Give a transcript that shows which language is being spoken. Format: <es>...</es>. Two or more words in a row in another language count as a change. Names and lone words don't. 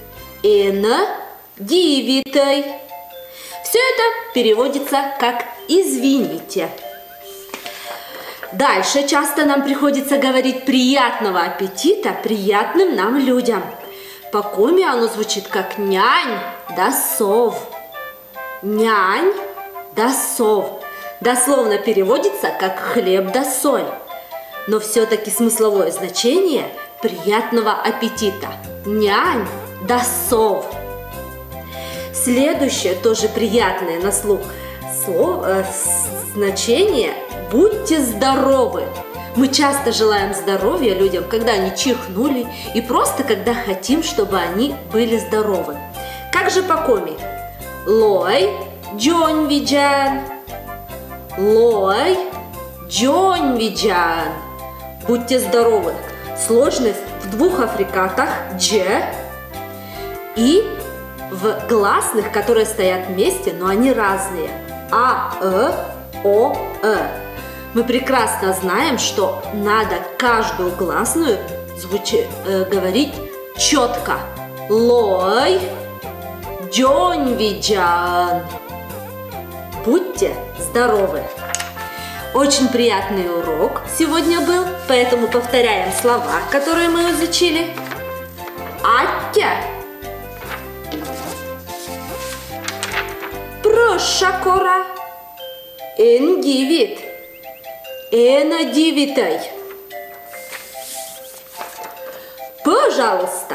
<kv>Эна-дивитай.</kv> <ru>Все это переводится как «извините». Дальше часто нам приходится говорить «приятного аппетита» приятным нам людям. По коми оно звучит как</ru> <kv>«нянь да сов». Нянь да сов.</kv> <ru>Дословно переводится как «хлеб да соль». Но все-таки смысловое значение «приятного аппетита».</ru> <kv>Нянь да сов.</kv> <ru>Следующее, тоже приятное на слух значение «будьте здоровы». Мы часто желаем здоровья людям, когда они чихнули, и просто когда хотим, чтобы они были здоровы. Как же по коми?</ru> <kv>Лой джон виджан. Лой джон виджан.</kv> <ru>Будьте здоровы. Сложность в двух африкатах «дж» и в гласных, которые стоят вместе, но они разные. А, О, Мы прекрасно знаем, что надо каждую гласную говорить четко.</ru> <kv>Лой джон виджан.</kv> <ru>Будьте здоровы. Очень приятный урок сегодня был, поэтому повторяем слова, которые мы изучили.</ru> <kv>Атте. Прошакора. Эндивид. Эна-дивитай.</kv> <ru>Пожалуйста.</ru>